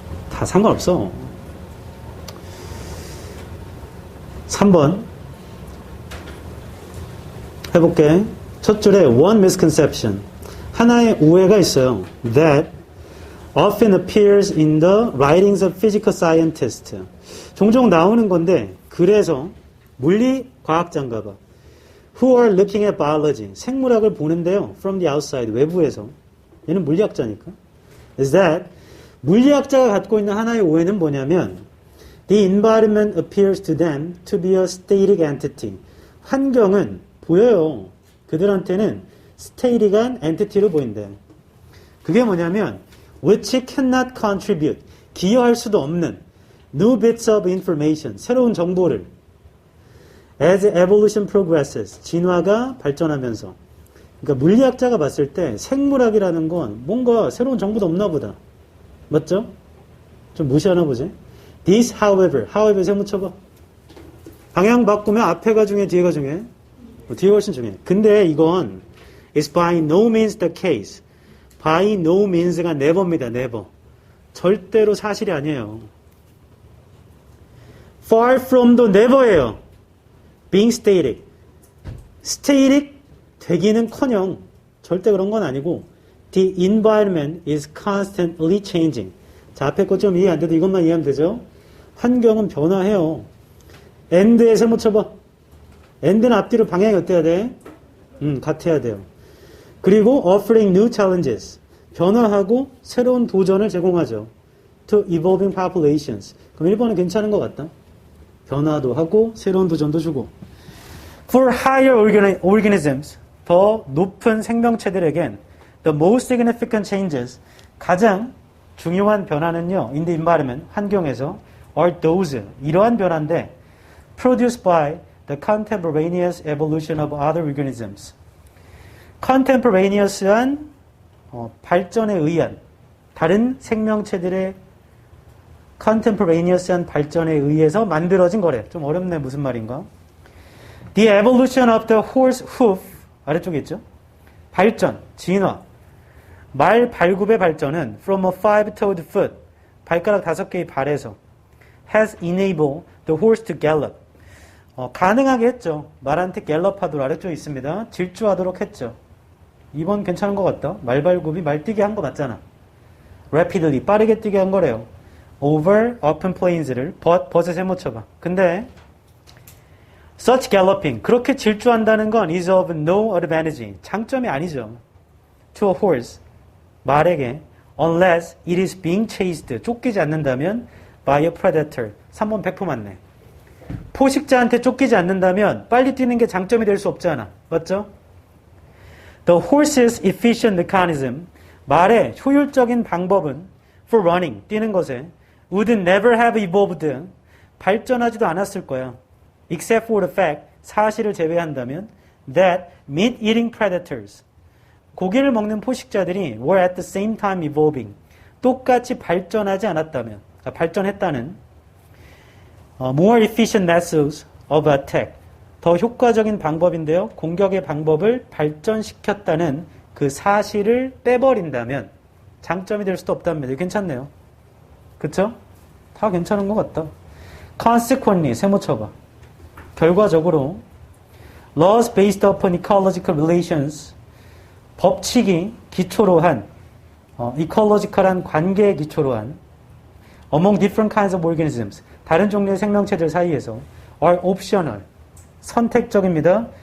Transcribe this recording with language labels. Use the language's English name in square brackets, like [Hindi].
[Korean] 다 상관없어. 3번 해볼게. 첫 줄에 [English] one misconception [Korean] 하나의 오해가 있어요. [English] That often appears in the writings of physical scientists. [Korean] 종종 나오는 건데 그래서 물리 과학자인가 봐. [English] Who are looking at biology. [Korean] 생물학을 보는데요. [English] From the outside. [Korean] 외부에서. 얘는 물리학자니까. [English] Is that [Korean] 물리학자가 갖고 있는 하나의 오해는 뭐냐면 [English] The environment appears to them to be a static entity. [Korean] 환경은 보여요. 그들한테는 static한 entity로 보인대. 그게 뭐냐면 [English] which cannot contribute. [Korean] 기여할 수도 없는 [English] new bits of information. [Korean] 새로운 정보를 [English] as evolution progresses. [Korean] 진화가 발전하면서. 그러니까 물리학자가 봤을 때 생물학이라는 건 뭔가 새로운 정보도 없나 보다. 맞죠? 좀 무시하나 보지? [English] This, however [Korean] 세 붙여봐. 방향 바꾸면 앞에가 중요해, 뒤에가 중요해? 뒤에가 훨씬 중요해. 근데 이건 [English] is by no means the case. by no means가 never입니다. never. [Korean] 절대로 사실이 아니에요. [English] far from도 [Korean] never예요. [English] being static. [Korean] static 되기는커녕 절대 그런 건 아니고 [English] the environment is constantly changing. [Korean] 자, 앞에 거 좀 이해 안 돼도 이것만 이해하면 되죠? 환경은 변화해요. and에 세모 쳐봐. and는 앞뒤로 방향이 어때야 돼? 같아야 돼요. 그리고 [English] offering new challenges. [Korean] 변화하고 새로운 도전을 제공하죠. [English] to evolving populations. [Korean] 그럼 1번은 괜찮은 것 같다. 변화도 하고 새로운 도전도 주고. [English] For higher organisms. [Korean] 더 높은 생명체들에겐 [English] the most significant changes. [Korean] 가장 중요한 변화는요. [English] in the environment. [Korean] 환경에서 [English] are those. [Korean] 이러한 변화인데 [English] produced by the contemporaneous evolution of other organisms. [Korean] contemporaneous한 발전에 의한 다른 생명체들의 contemporaneous한 발전에 의해서 만들어진 거래. 좀 어렵네. 무슨 말인가? [English] The evolution of the horse hoof [Korean] 아래쪽에 있죠? 발전, 진화. 말 발굽의 발전은 [English] from a five-toed foot [Korean] 발가락 5개의 발에서 [English] has enabled the horse to gallop. [Korean] 가능하게 했죠. 말한테 갤럽하도록 아래쪽에 있습니다. 질주하도록 했죠. 2번 괜찮은 것 같다. 말발굽이 말뛰게 한 거 맞잖아. rapidly, 빠르게 뛰게 한 거래요. over open plains를 벗에 세모 쳐봐. 근데 [English] such galloping, [Korean] 그렇게 질주한다는 건 [English] is of no advantage, [Korean] 장점이 아니죠. [English] to a horse, [Korean] 말에게 [English] unless it is being chased, [Korean] 쫓기지 않는다면 [English] by a predator, 3번 100% 맞네. [Korean] 포식자한테 쫓기지 않는다면 빨리 뛰는 게 장점이 될 수 없잖아. 맞죠? [English] The horse's efficient mechanism, [Korean] 말의 효율적인 방법은 [English] for running, 뛰는 것에 would never have evolved, [Korean] 발전하지도 않았을 거야. [English] Except for the fact, [Korean] 사실을 제외한다면 [English] that meat-eating predators, [Korean] 고기를 먹는 포식자들이 [English] were at the same time evolving, [Korean] 똑같이 발전하지 않았다면, 발전했다는 [English] more efficient methods of attack, [Korean] 더 효과적인 방법인데요. 공격의 방법을 발전시켰다는 그 사실을 빼버린다면 장점이 될 수도 없답니다. 괜찮네요. 그쵸? 다 괜찮은 것 같다. [English] Consequently, 세모 쳐봐. [Korean] 결과적으로 [English] laws based upon ecological relations, 법칙이 기초로 한 ecological한 관계에 기초로 한 among different kinds of organisms, [Korean] 다른 종류의 생명체들 사이에서 [English] are optional, [Korean] 선택적입니다.